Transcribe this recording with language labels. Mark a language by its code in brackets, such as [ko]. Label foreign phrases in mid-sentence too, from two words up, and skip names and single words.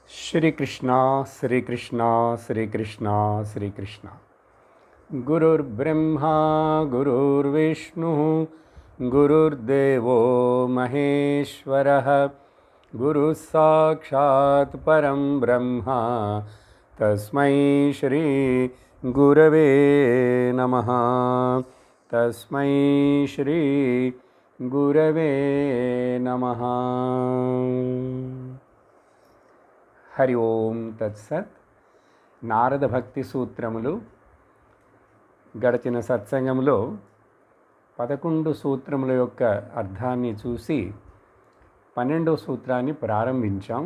[sa] श्रीकृष्ण श्रीकृष्ण श्रीकृष्ण श्रीकृष्ण गुरुर्ब्रह्मा गुरुर्विष्णु गुरुर्देवो महेश्वरः गुरुः साक्षात् परं ब्रह्म तस्मै श्री गुरवे नमः तस्मै श्री गुरवे नमः। హరి ఓం తత్సత్. [te] నారద భక్తి సూత్రములు గడిచిన సత్సంగంలో 11 సూత్రముల యొక్క అర్థాన్ని చూసి 12వ సూత్రాన్ని ప్రారంభించాం.